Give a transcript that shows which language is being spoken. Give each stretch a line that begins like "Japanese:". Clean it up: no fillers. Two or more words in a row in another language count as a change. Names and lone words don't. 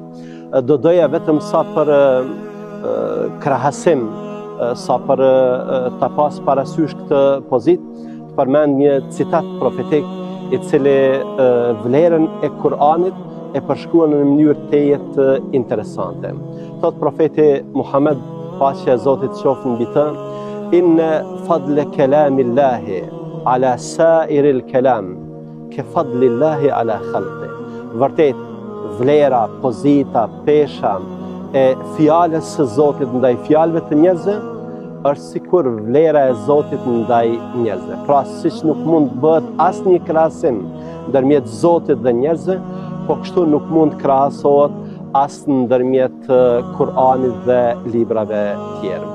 Albanian: Do doja vetëm sa për krahasim, sa për ta pas parasysh këtë pozitë, të përmend një citat profetik i cili vlerën e Kur'anit e përshkruan në mënyrë të interesante. Thot profeti Muhammed, paqja e Zotit qoftë mbi të,
Arabic: إن فضل كلام الله على سائر الكلام كفضل الله على خلقه.
Albanian: Vërtet, vlera, pozita, pesha e fjalës së Zotit ndaj fjalëve të njerëzve është sikur vlera e Zotit ndaj njerëzve. Pra, siç nuk mund të bëhet asnjë krahasim ndërmjet Zotit dhe njerëzve, po kështu nuk mund të krahasohet as ndërmjet Kur'anit dhe librave tjerë.